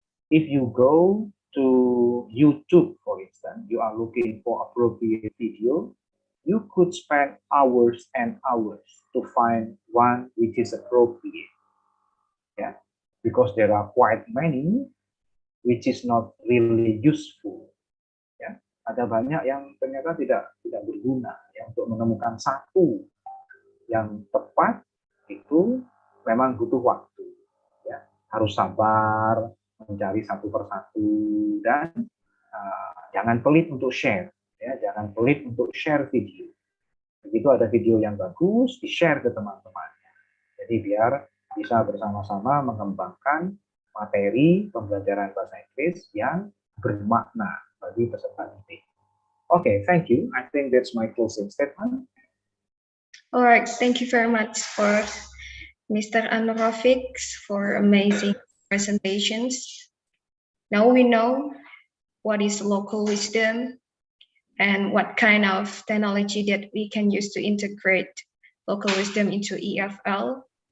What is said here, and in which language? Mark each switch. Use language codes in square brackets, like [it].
[en] If you go to YouTube, for instance, you are looking for appropriate video, you could spend hours and hours to find one which is appropriate. Yeah, because there are quite many which is not really useful. [id] Ya, ada banyak yang ternyata tidak berguna. Ya, untuk menemukan satu yang tepat itu memang butuh waktu. Ya, harus sabar mencari satu persatu dan jangan pelit untuk share. Ya, jangan pelit untuk share video. Begitu ada video yang bagus, di-share ke teman-temannya. Jadi biar bisa bersama-sama mengembangkan materi pembelajaran bahasa Inggris yang bermakna bagi peserta didik. [en] Okay, thank you. I think that's my closing statement. All right, thank you very much for Mr. Anwar Rafiq for amazing presentations. Now we know what is local wisdom and what kind of technology that we can use to integrate local wisdom into EFL.